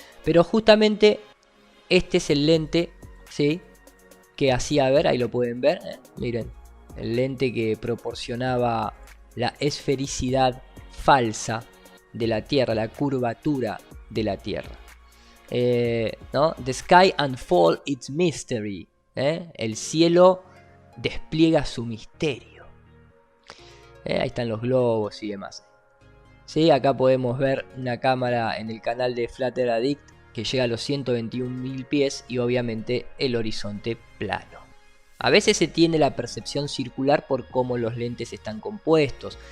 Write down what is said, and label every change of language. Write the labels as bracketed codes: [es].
[es] Pero justamente este es el lente, ¿sí? Que hacía ver, ahí lo pueden ver, miren, el lente que proporcionaba la esfericidad falsa de la Tierra, la curvatura de la Tierra. ¿No? [en] The sky unfolds its mystery. [es] El cielo despliega su misterio. Ahí están los globos y demás. ¿Sí? Acá podemos ver una cámara en el canal de Flat Earth Addict que llega a los 121.000 pies y obviamente el horizonte plano. A veces se tiene la percepción circular por cómo los lentes están compuestos.